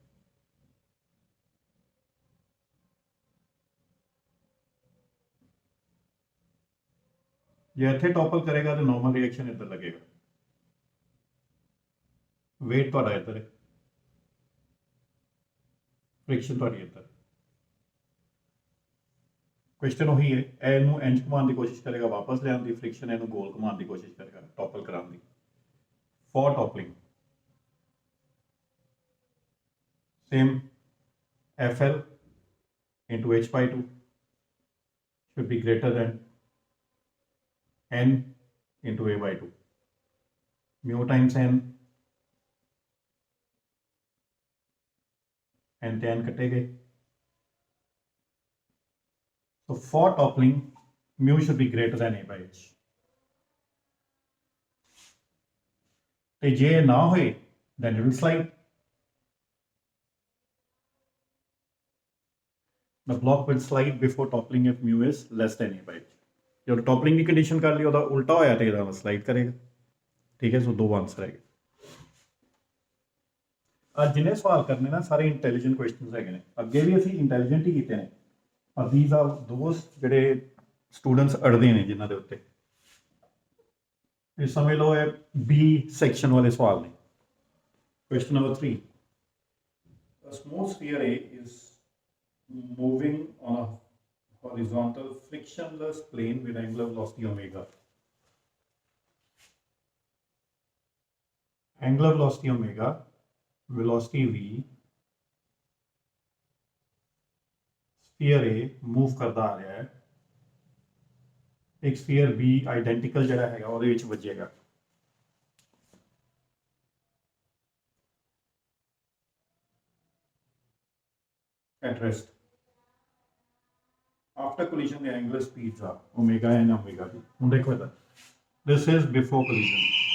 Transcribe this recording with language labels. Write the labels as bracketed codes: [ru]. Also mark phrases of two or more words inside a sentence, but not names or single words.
[pa] ਜੇ ਇੱਥੇ ਟੋਪਲ ਕਰੇਗਾ ਤਾਂ [en] normal reaction [pa] ਇੱਧਰ ਲੱਗੇਗਾ, ਵੇਟ ਤੁਹਾਡਾ ਇੱਧਰ ਹੈ, ਫ੍ਰਿਕਸ਼ਨ ਤੁਹਾਡੀ ਇੱਧਰ। [hi] क्वेश्चन वही है, [pa] ਇਹਨੂੰ ਇੰਜ ਘੁਮਾਉਣ ਦੀ ਕੋਸ਼ਿਸ਼ ਕਰੇਗਾ, ਵਾਪਸ ਲਿਆਉਣ ਦੀ, ਫ੍ਰਿਕਸ਼ਨ ਇਹਨੂੰ ਗੋਲ ਘੁਮਾਉਣ ਦੀ ਕੋਸ਼ਿਸ਼ ਕਰੇਗਾ, ਟੋਪਲ ਕਰਾਉਣ ਦੀ। [en] for toppling same FL into H by 2 should be greater than N into A by 2, mu times N, N tan [hi] कटे गए। [en] So for toppling, mu should be greater than A by H. [pa] ਤਾਂ ਜੇ ਨਾ ਹੋਏ, [en] then it will slide. The block will slide before toppling if mu is less than A by H. [hi] जब टॉपलिंग की कंडीशन कर ली, [pa] ਉਹਦਾ ਉਲਟਾ ਹੋਇਆ ਤੇ ਇਹਦਾ स्लाइड करेगा। [hi] ठीक है, सो दो आंसर है। [pa] ਅੱਜ ਜਿੰਨੇ ਸਵਾਲ ਕਰਨੇ ਨਾ ਸਾਰੇ [en] intelligent questions [pa] ਹੈਗੇ ਨੇ, ਅੱਗੇ ਵੀ ਅਸੀਂ ਇੰਟੈਲੀਜੈਂਟ ਹੀ ਕੀਤੇ ਨੇ, ਪਰ [en] these are those [pa] ਜਿਹੜੇ ਸਟੂਡੈਂਟਸ ਅੜਦੇ ਨੇ ਜਿਨ੍ਹਾਂ ਦੇ ਉੱਤੇ। ਇਹ ਸਮਝ ਲਓ ਇਹ [en] B section [pa] ਵਾਲੇ ਸਵਾਲ ਨੇ। [en] question number 3, a smooth sphere A is moving on a horizontal frictionless plane with angular velocity omega. Angular velocity omega, velocity v, sphere A move [hi] करता आ रहा है, एक [en] sphere B identical [hi] जड़ा हैगा [pa] ਉਹਦੇ ਵਿੱਚ ਵੱਜੇਗਾ। [en] At rest, after collision the angular speeds are omega and omega b। [pa] ਹੁਣ ਦੇਖੋ ਇਹਦਾ, [en] this is before collision,